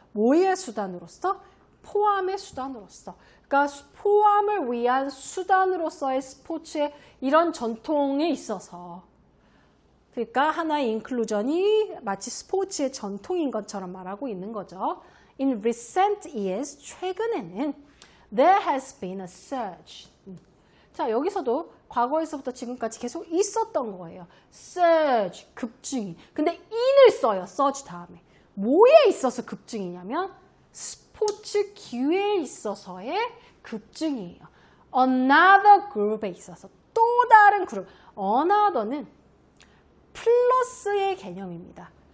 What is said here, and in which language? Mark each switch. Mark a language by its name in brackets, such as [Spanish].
[Korean] 뭐의 수단으로서? 포함의 수단으로서. 그러니까 포함을 위한 수단으로서의 스포츠의 이런 전통에 있어서 그러니까 하나의 인클루전이 마치 스포츠의 전통인 것처럼 말하고 있는 거죠. [English] In recent years, [Korean] 최근에는 [English] there has been a surge. [Korean] 자, 여기서도 과거에서부터 지금까지 계속 있었던 거예요. surge, 급증이. 근데 in을 써요, surge 다음에. 뭐에 있어서 급증이냐면 스포츠 기회에 있어서의 급증이에요. [English] Another group [Korean] 에 있어서 또 다른 그룹. Another는 플러스의 개념입니다.